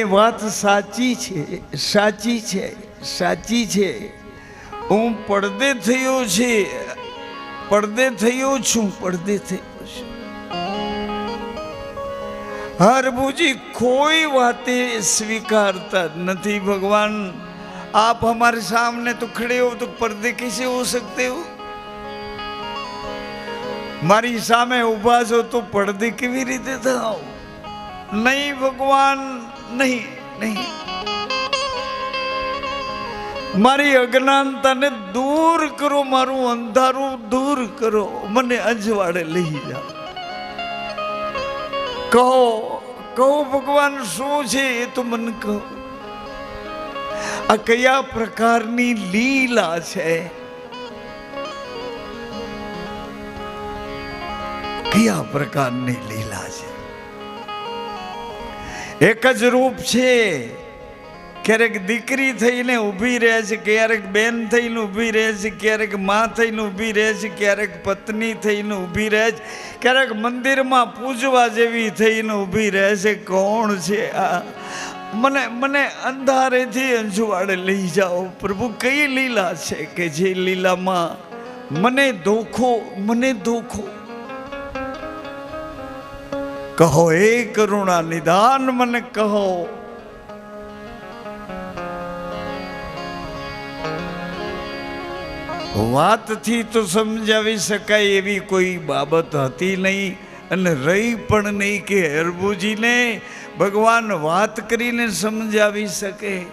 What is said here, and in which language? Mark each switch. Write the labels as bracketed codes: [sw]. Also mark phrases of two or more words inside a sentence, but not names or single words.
[gu] વાત સાચી છે સાચી છે સાચી છે હું પડદે થયો છે પડદે થયો છું પડદે થયો છું [hi] हरबूजी कोई बातें स्वीकारता नहीं। भगवान आप हमारे सामने तो खड़े हो तो पर्दे कैसे हो सकते हो? [gu] મારી સામે ઊભા છો તો પડદે કેવી રીતે થાઓ? [hi] नहीं भगवान नहीं नहीं। [gu] મારી અજ્ઞાનતા ને દૂર કરો, મારું અંધારું દૂર કરો, મને અજવાળે લઈ જાઓ। કહો કહો ભગવાન શું છે એ તો મને કહો। આ કયા પ્રકારની લીલા છે? કયા પ્રકારની લીલા છે? એક જ રૂપ છે। ક્યારેક દીકરી થઈને ઊભી રહે છે, ક્યારેક બેન થઈને ઊભી રહે છે, ક્યારેક મા થઈને ઊભી રહે છે, ક્યારેક પત્ની થઈને ઊભી રહે છે, ક્યારેક મંદિર માં પૂજવા જેવી થઈને ઊભી રહે છે। કોણ છે આ? મને મને અંધારે થી અજવાળે લઈ જાઓ। પ્રભુ કઈ લીલા છે કે જે લીલા માં મને ધોખો કહો એ કરુણા નિધાન મને કહો। વાત થી તો સમજાવી શકાય એવી કોઈ બાબત હતી નહીં અને રહી પણ નહીં કે હરબુજીને ભગવાન વાત કરીને સમજાવી શકે।